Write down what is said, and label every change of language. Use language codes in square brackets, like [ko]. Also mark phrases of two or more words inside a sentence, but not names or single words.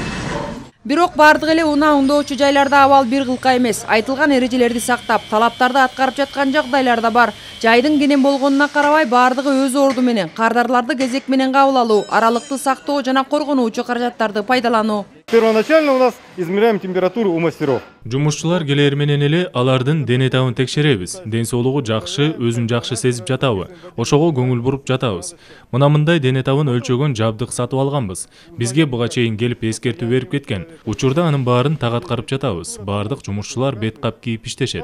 [ky] Бирок бардык эле унаа оңдоочу жайларда абал бир кылка эмес. Айтылган эрежелерди сактап, талаптарды аткарып жаткан жагдайлар да бар. Жайдын кенен болгонуна карабай бардыгы өз орду менен, кардарларды кезек менен кабыл алуу, аралыкты сактоо жана коргонуучу каражаттарды пайдалануу. [ru] Первоначально у нас измеряем температуру у мастеров. [ky] Жумушчулар келер менен эле алардын дене табын текшеребиз. Ден соолугу жакшы, өзүн жакшы сезип жатабы? Ошого көңүл буруп жатабыз. Мындай дене табын өлчөгөн жабдык сатып алганбыз. Бизге буга чейин келип эскертүү берип кеткен. Учурда анын баарын так аткарып жатабыз. Бардык жумушчулар бет кап кийип иштешет.